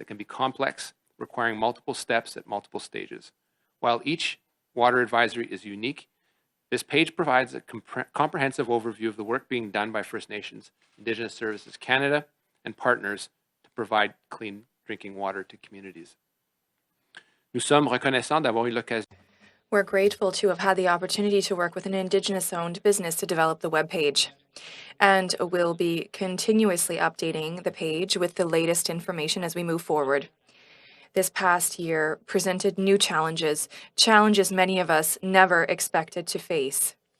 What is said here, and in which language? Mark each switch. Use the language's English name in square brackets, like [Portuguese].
[English] It can be complex, requiring multiple steps at multiple stages. While each water advisory is unique, this page provides a comprehensive overview of the work being done by First Nations, Indigenous Services Canada, and partners to provide clean drinking water to communities. [French] Nous sommes reconnaissants d'avoir eu l'occasion. [English] We're grateful to have had the opportunity to work with an Indigenous-owned business to develop the webpage. And we'll be continuously updating the page with the latest information as we move forward. This past year presented new challenges many of us never expected to face.